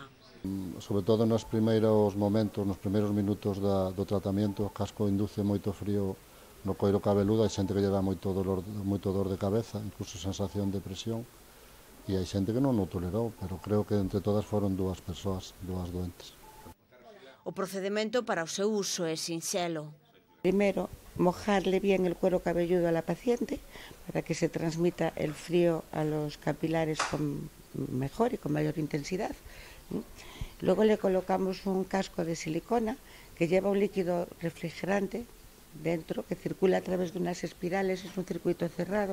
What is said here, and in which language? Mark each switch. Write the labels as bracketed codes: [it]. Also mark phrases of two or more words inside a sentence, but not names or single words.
[gl] Sobre todo nos primeiros momentos, nos primeiros minutos do tratamento, o casco induce moito frío no coiro cabeludo, hai xente que lle dá moito dor de cabeza, incluso sensación de presión, e hai xente que non o tolerou, pero creo que entre todas foron 2 persoas, 2 doentes. O procedimento para o seu uso é sinxelo. [es] Primero, mojarle bien el cuero cabelludo a la paciente para que se transmita el frío a los capilares con mejor y con mayor intensidad. Luego le colocamos un casco de silicona que lleva un líquido refrigerante dentro que circula a través de unas espirales, es un circuito cerrado.